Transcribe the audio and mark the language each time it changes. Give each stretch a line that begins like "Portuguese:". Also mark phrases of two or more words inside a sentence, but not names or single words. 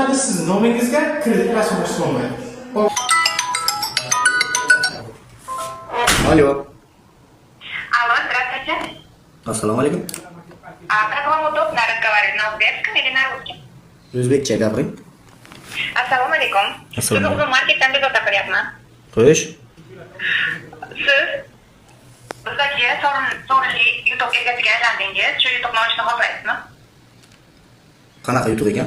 Uzbek: sizning nomingizga kredit rasmlash bo'lmaydi.
Russian: Алло. Алло, здравствуйте. Ассаламу алейкум. Как вам удобно разговаривать, на узбекском или на русском?
Uzbek: O'zbekcha gapiring. Assalomu alaykum. Assalomu alaykum. Siz marketdan bezovta qilyapman. Xo'sh. Siz bizdagi sovrinli yutuq egasiga aylandingiz. Shu yutuqni olishni xohlaysizmi? Qanaqa yutuq ekan?